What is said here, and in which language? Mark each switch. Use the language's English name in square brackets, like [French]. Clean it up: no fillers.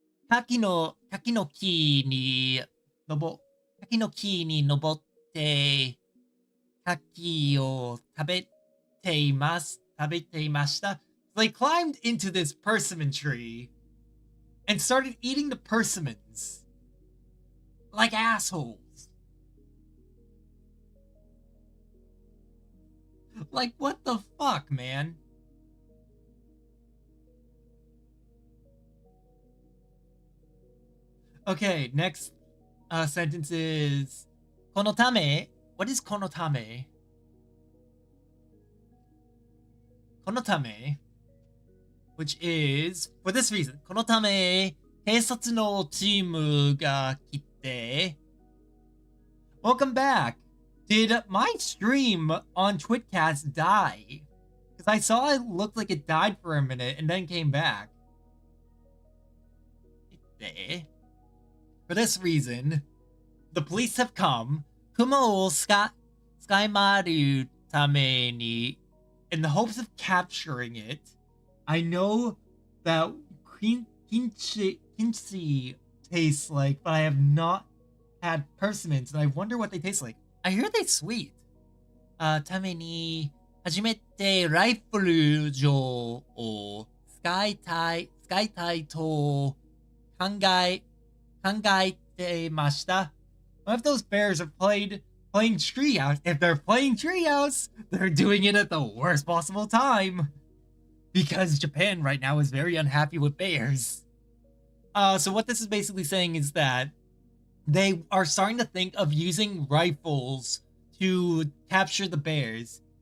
[Japanese] 柿の木に登って柿を食べていました。 [English] They climbed into this persimmon tree and started eating the persimmons like assholes. Like, what the fuck, man? Okay, next sentence is このため. What is このため? このため, which is for this reason. [Japanese] このため警察のチームが来て. [English] Welcome back. Did my stream on Twitcast die? Because I saw it looked like it died for a minute and then came back. For this reason, the police have come. [Japanese] Kuma wo skymaru tame ni, [English] in the hopes of capturing it. I know that kimchi tastes like, but I have not had persimmons, and I wonder what they taste like. I hear they sweet. [Japanese] ために初めてライフル銃を使いたいと考えてました。 [English] What if those bears are playing Treehouse? If they're playing Treehouse, they're doing it at the worst possible time. Because Japan right now is very unhappy with bears. So what this is basically saying is that they are starting to think of using rifles to capture the bears.